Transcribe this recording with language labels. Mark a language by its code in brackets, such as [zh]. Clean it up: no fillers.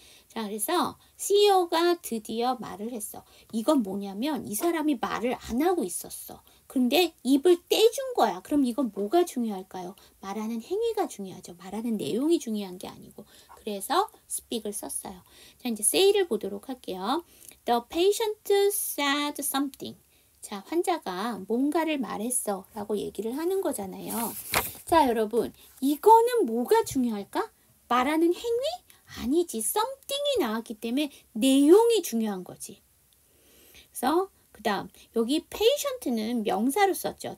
[ko] 자, 그래서 CEO가 드디어 말을 했어. 이건 뭐냐면 이 사람이 말을 안 하고 있었어. 근데 입을 떼준 거야. 그럼 이건 뭐가 중요할까요? 말하는 행위가 중요하죠. 말하는 내용이 중요한 게 아니고. 그래서 speak을 썼어요. 자, 이제 say를 보도록 할게요. [en] The patient said something. [ko] 자, 환자가 뭔가를 말했어 라고 얘기를 하는 거잖아요. 자, 여러분, 이거는 뭐가 중요할까? 말하는 행위? 아니지. something이 나왔기 때문에 내용이 중요한 거지. 그래서 그 다음 여기 patient는 명사로 썼죠.